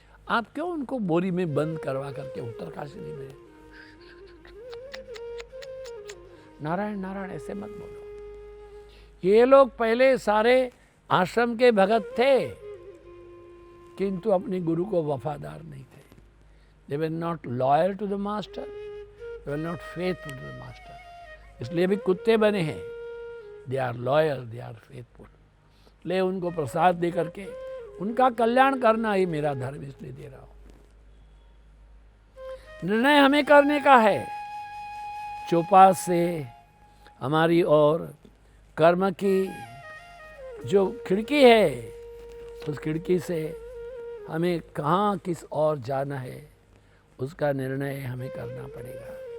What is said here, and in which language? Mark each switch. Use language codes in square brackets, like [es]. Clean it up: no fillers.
[hi] आप क्यों उनको बोरी में बंद करवा करके उत्तरकाशी में नारायण नारायण ऐसे मत बोलो। ये लोग पहले सारे आश्रम के भगत थे किंतु अपने गुरु को वफादार नहीं थे। [en] They were not loyal to the master, they were not faithful to the master. [hi] इसलिए भी कुत्ते बने हैं। [en] They are loyal, they are faithful. [hi] ले उनको प्रसाद दे करके उनका कल्याण करना ही मेरा धर्म, इसलिए दे रहा हूं। निर्णय हमें करने का है। चौपास से हमारी और कर्म की जो खिड़की है, उस खिड़की से हमें कहाँ किस और जाना है उसका निर्णय हमें करना पड़ेगा।